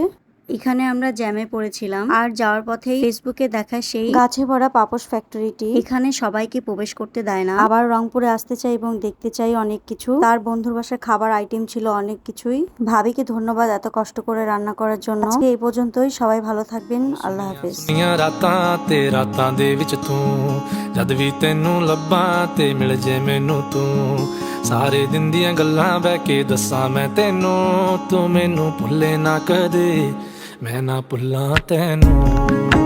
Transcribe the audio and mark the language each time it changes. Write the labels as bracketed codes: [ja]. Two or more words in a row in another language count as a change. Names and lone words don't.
[bn] এখানে আমরা জ্যামে পড়েছিলাম, আর যাওয়ার পথেই ফেসবুকে দেখা সেই গাছে ভরা পাপোশ ফ্যাক্টরিটি। এখানে সবাইকে প্রবেশ করতে দেয় না। আবার রংপুরে আসতে চাই এবং দেখতে চাই অনেক কিছু। তার বন্ধুর বাসায় খাবার আইটেম ছিল অনেক কিছুই। ভাবিকে ধন্যবাদ এত কষ্ট করে রান্না করার জন্য। আজকে এই পর্যন্তই, সবাই ভালো থাকবেন, আল্লাহ হাফেজ। [pa] ਰਾਤਾਂ ਤੇ ਰਾਤਾਂ ਦੇ ਵਿੱਚ ਤੂੰ ਜਦ ਵੀ ਤੈਨੂੰ ਲੱਭਾਂ ਤੇ ਮਿਲ ਜੇ ਮੈਨੂੰ ਤੂੰ ਸਾਰੇ ਦਿਨ ਦੀਆਂ ਗੱਲਾਂ ਬਹਿ ਕੇ ਦੱਸਾਂ ਮੈਂ ਤੈਨੂੰ ਤੂੰ ਮੈਨੂੰ ਭੁੱਲੇ ਨਾ ਕਦੇ ਮੈਂ ਨਾ ਭੁੱਲਾਂ ਤੈਨੂੰ।